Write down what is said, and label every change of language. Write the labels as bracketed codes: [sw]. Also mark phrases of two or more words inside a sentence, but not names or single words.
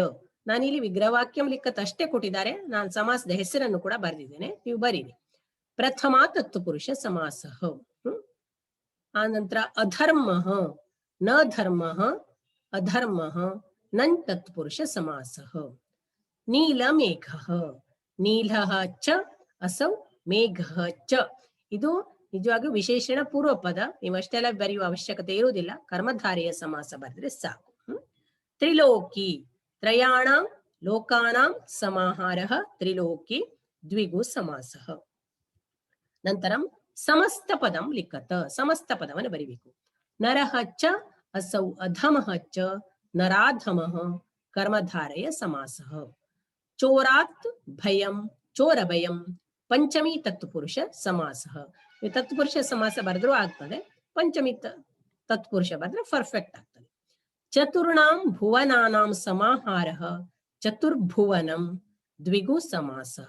[kn] ನಾನಿಲ್ಲಿ [sa] ವಿಗ್ರಹವಾಕ್ಯಂ ಲಿಖತ್ [kn] ಅಷ್ಟೇ ಕೊಟ್ಟಿದ್ದಾರೆ, ನಾನು ಸಮಾಸದ ಹೆಸರನ್ನು ಕೂಡ ಬರೆದಿದ್ದೇನೆ, ನೀವು ಬರೀರಿ. [sa] ಪ್ರಥಮ ತತ್ಪುರುಷ ಸಮಾಸಃ. ಆನಂತರ ಅಧರ್ಮಃ, ನ ಧರ್ಮಃ, ಅಧರ್ಮಃ, ನನ್ ತತ್ಪುರುಷ ಸಮಾಸಃ. ನೀಲಮೇಘಃ, ನೀಲಃ ಚ ಅಸೌ ಮೇಘಃ ಚ. [kn] ಇದು ನಿಜವಾಗಿ ವಿಶೇಷಣ ಪೂರ್ವ ಪದ, ನೀವು ಅಷ್ಟೆಲ್ಲ ಬರೆಯುವ ಅವಶ್ಯಕತೆ ಇರುವುದಿಲ್ಲ, ಕರ್ಮಧಾರೆಯ ಸಮಾಸ ಬರೆದ್ರೆ ಸಾಕು. [sa] ತ್ರಿಲೋಕಿ, ತ್ರಯಾಣಾಂ ಲೋಕಾನಾಂ ಸಮಾಹಾರಃ ತ್ರಿಲೋಕಿ ದ್ವಿಗು ಸಮಾಸಃ. ನಂತರಂ ಸಮಸ್ತ ಪದಂ ಲಿಖತ. [kn] ಸಮಸ್ತ ಪದವನ್ನು ಬರಿಬೇಕು. [sa] ನರಃ ಚ ಅಸೌ ಅಧಮಃ ಚ ನರಾಧಮಃ ಕರ್ಮಧಾರೆಯ ಸಮಾಸಃ. ಚೋರಾತ್ ಭಯಂ ಚೋರಭಯಂ ಪಂಚಮಿ ತತ್ಪುರುಷ ಸಮಾಸಃ. [kn] ತತ್ಪುರುಷ ಸಮಾಸ ಬರೆದ್ರೂ ಆಗ್ತದೆ, ಪಂಚಮಿ ತತ್ಪುರುಷ ಬರೆದ್ರೆ ಪರ್ಫೆಕ್ಟ್ ಆಗ್ತದೆ. [sa] ಚತುರ್ಣಾಂ ಭುವನಾನಾಂ ಸಮಾಹಾರಃ ಚತುರ್ಭುವನಂ ದ್ವಿಗು ಸಮಾಸಃ.